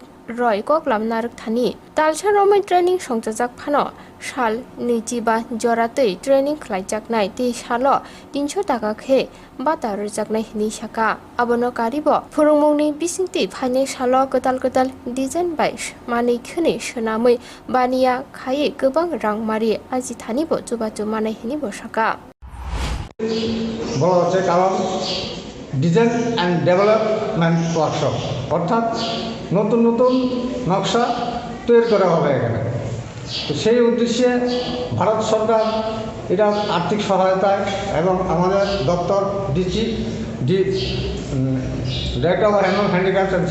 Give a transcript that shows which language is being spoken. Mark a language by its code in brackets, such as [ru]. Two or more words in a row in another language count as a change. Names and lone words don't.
[trp] रय कक्लाम नारकथानि तालसा रमै ट्रेनिं संयोजक फानो साल 25 जरातै ट्रेनिं खलायजाकनाय ति साल 300 टाका खे बाता रजाकनाय हिनि साका आबनो कारिब फोरोंमुंनि बिसिंति फाइने साल गोदाल डिजाइन बाइस मानै खोनै सोनामै बानिया खायै गोबां रां मारि आजिथानिबो जुबाजु मानाय हिनिबो साका [bn] বলা হচ্ছে কারণ [en] design and development workshop [bn] অর্থাৎ নতুন নতুন নকশা তৈরি করা হবে এখানে তো সেই উদ্দেশ্যে ভারত সরকার এটা আর্থিক সহায়তায় এবং আমাদের দপ্তর [en] director of animal handicraft and